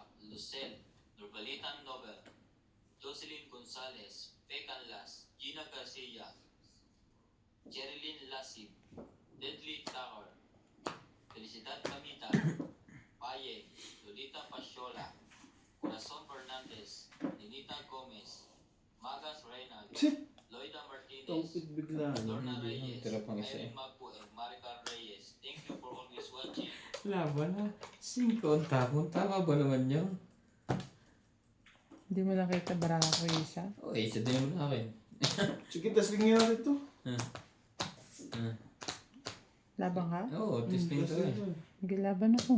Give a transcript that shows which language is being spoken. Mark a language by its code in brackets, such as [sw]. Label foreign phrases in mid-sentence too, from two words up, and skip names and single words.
[tl] Lucel, Nurbalitan Nobel, Jocelyn Gonzalez, Pecan Las, Gina Garcia, Jerilyn Lasib, Deadly Tower, Felicidad Camita, Paye, Lolita Pasyola, Corazon Fernandez, Ninita Gomez, Magas Reynald, Loida Martinez, Tongpit bigla. Lorna Hindi, Reyes, tira pang isa eh. Irene Magpo, and Maricar Reyes. [en] Thank you for always watching. [tl] Laban na. 5 ang tapon. Tama ba naman yun? Hindi mo nakita baraha ko isa. O, isa din naman akin. Sige, testing nga natin ito. Labang ka? Oo, testing ko eh. Gilaban ako.